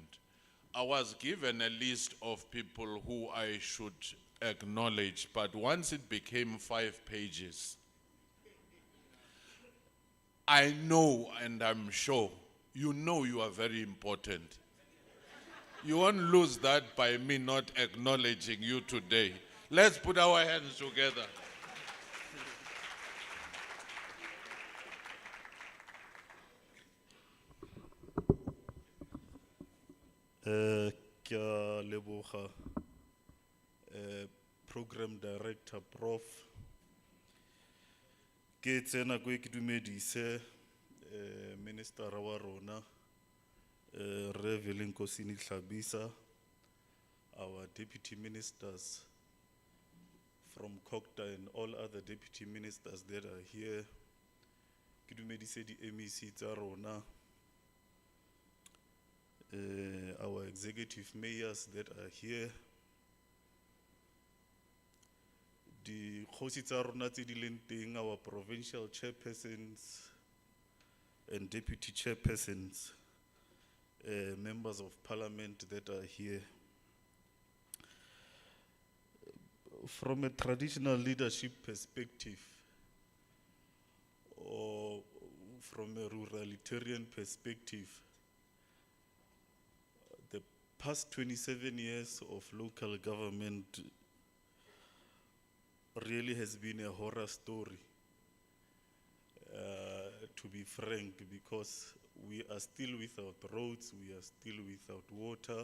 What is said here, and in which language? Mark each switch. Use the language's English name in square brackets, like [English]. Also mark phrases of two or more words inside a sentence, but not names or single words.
[English] I was given a list of people who I should acknowledge, but once it became 5 pages, I know and I'm sure you know you are very important. You won't lose that by me not acknowledging you today. Let's put our hands together. [Tswana] Ke a leboga [English] Program Director Prof. [Tswana] Ke tsena go ke dumedise Minister wa rona Re Velenkosini Hlabisa, [English] our Deputy Ministers from Kokta and all other deputy ministers that are here. [Tswana] Ke dumedise di MEC tsa rona, [English] our executive mayors that are here, [Tswana] di kgosi tsa rona tse di leng teng, [English] our provincial chairpersons and deputy chairpersons, members of parliament that are here. From a traditional leadership perspective, or from a ruralitarian perspective, the past 27 years of local government really has been a horror story, to be frank, because we are still without roads, we are still without water.